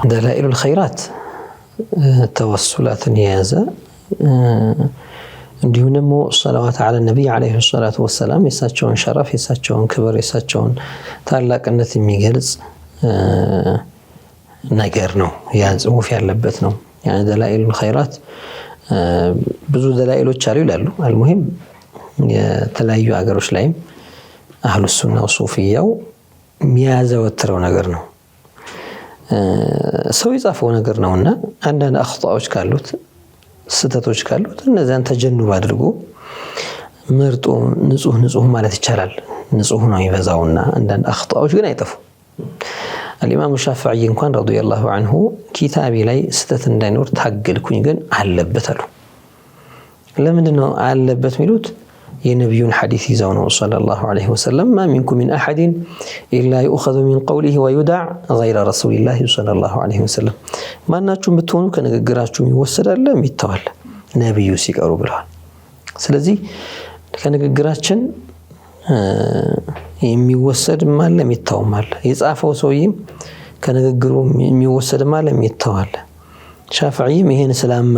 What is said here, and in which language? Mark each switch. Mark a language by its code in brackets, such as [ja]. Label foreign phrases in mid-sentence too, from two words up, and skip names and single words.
[ar] دلائل الخيرات [am] ተወሱላትን የያዘ እንዲሁም ደግሞ ሰለዋት አለ ነብይ [ar] عليه الصلاة والسلام [am] የሳቸውን ሸረፍ የሳቸውን ክብር የሳቸውን ታላቅነት የሚገልጽ ነገር ነው። ያን ጽሁፍ ያለበት ነው። [ar] يعني دلائل الخيرات [am] ብዙ ደላኢሎች አሉ ይላሉ። አልሙሂም የተለያዩ አገሮች ላይም [ar] أهل السنة [am] ወሱፊያው የሚያዘወትረው ነገር ነው። ሰው የጻፈው ነገር ነውና አንዳንድ አኽጣዎች ካሉት ስተቶች ካሉት እነዛን ተጀኑብ አድርጎ ምርጡ ንጹህ ማለት ይቻላል። ንጹህ ነው ይበዛውና አንዳንድ አኽጣዎች ግን አይጠፉ። [ar] الإمام الشافعي [am] እንኳን [ar] رضي الله عنه [am] ኪታቢ ላይ ስተት እንዳይኖር ታገልኩኝ ግን አለበት አሉ። ለምንድነው አለበት ሚሉት? የነብዩን ሐዲስ ይዘው ነው [ar] صلى الله عليه وسلم ما منكم من أحد إلا يؤخذ من قوله ويدع غير رسول الله صلى الله عليه وسلم [am] ማናችሁም ብትሆኑ ከንግግራችሁ ይወሰዳል የሚተዋል ነብዩ ሲቀሩ ብለዋል። ስለዚህ ከንግግራችን የሚወሰድ ማለት የሚተው ማለት የጻፈው ሰውዬም ከንግግሩ የሚወሰድ ማለት የሚተው አለ። ሻፊዒም ይሄን ስላመኑ